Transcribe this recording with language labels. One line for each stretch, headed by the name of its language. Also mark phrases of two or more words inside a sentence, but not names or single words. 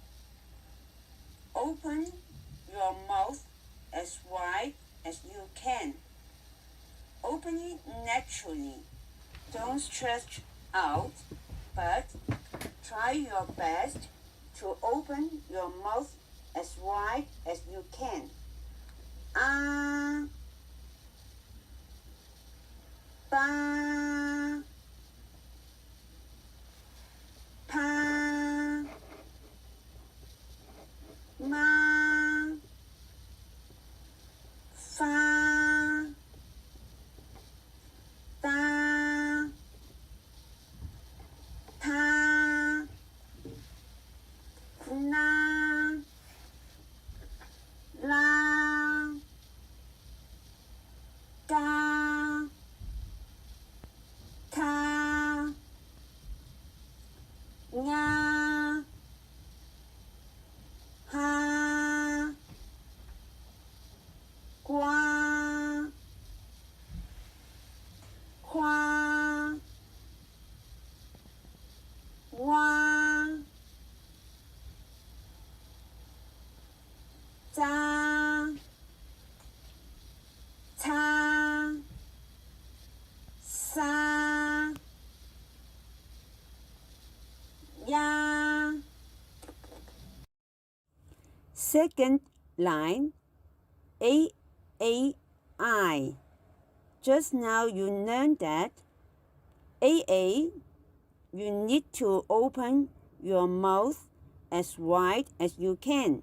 English: Open your mouth as wide as you can. Open it naturally. Don't stretch out, but try your best to open your mouth as wide as you can. Ba, pa, ma, fa, da, ta, na, la, ga, ta, nya, ha, qua, qua, wa, za, ta, sa, ya. Second line, A-A-I. Just now you learned that AA, you need to open your mouth as wide as you can.